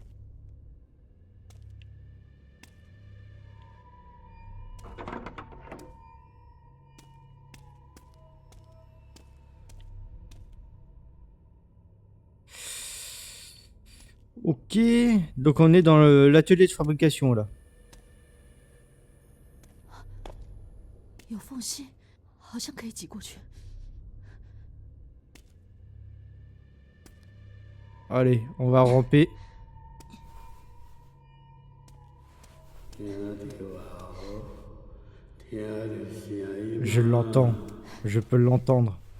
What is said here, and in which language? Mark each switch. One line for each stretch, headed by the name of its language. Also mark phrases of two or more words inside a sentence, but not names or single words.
French: Ok. Donc, on est dans l'atelier de fabrication, là.
Chinese: 有缝隙，好像可以挤过去。
French: Allez, on va ramper. Je l'entends. Je peux l'entendre.